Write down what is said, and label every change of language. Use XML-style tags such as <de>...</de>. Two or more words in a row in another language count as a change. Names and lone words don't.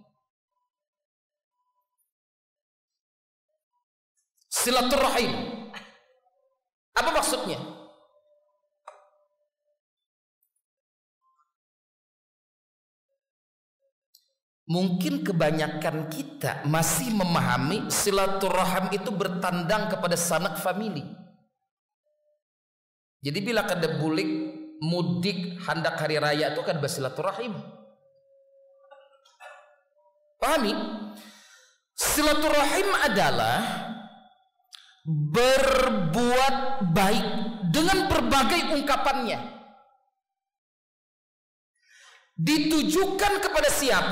<id>Silaturahim, apa maksudnya? Mungkin kebanyakan kita masih memahami silaturahim itu bertandang kepada sanak famili.</id> <bjn>Jadi bila kada bulik mudik hendak hari raya itu kan bersilaturahim.</bjn> <id>Pahami? Silaturahim adalah berbuat baik dengan berbagai ungkapannya. Ditujukan kepada siapa?</id>